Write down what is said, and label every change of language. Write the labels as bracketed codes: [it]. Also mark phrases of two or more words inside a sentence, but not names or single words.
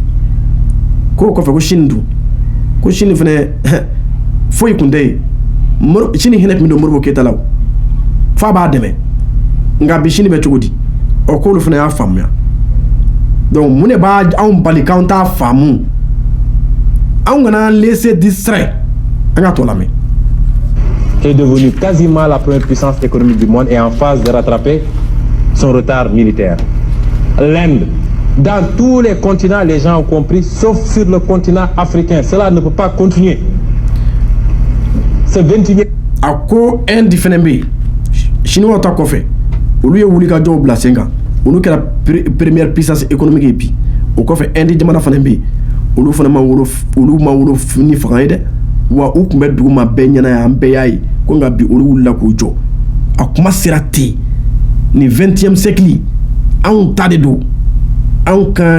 [bm] k'o kɔfɛ ko Chine dun ko Chine fana foyi kun tɛ yen Chine hinɛ tun bɛ don Modibo Keyita la f'a b'a dɛmɛ nka bi Chine bɛ cogo di k'olu fana y'a faamuya donc mun de b'a anw bali k'anw t'a faamu anw kana [fr] laisser distraire [bm] an ka tɔ lamɛn. [fr] Est devenue quasiment la première puissance économique du monde et en phase de rattraper son retard militaire. L'Inde, dans tous les continents, les gens ont compris, sauf sur le continent africain. Cela ne peut pas continuer. Ce 21e. [bm] A ko Inde fana bɛ yen Chinois ta kɔfɛ olu ye wuli ka jɔw bila sen kan olu kɛra [fr] première puissance économique [bm] ye bi o kɔfɛ Inde jamana fana bɛ yen olu fana ma wolo ni fanga ye dɛ wa u tun bɛ dugu ma bɛɛ ɲɛna ye an bɛɛ y'a ye ko nka bi olu wulila k'u jɔ a kuma sera ten ni 20e siècle anw ta de don anw kan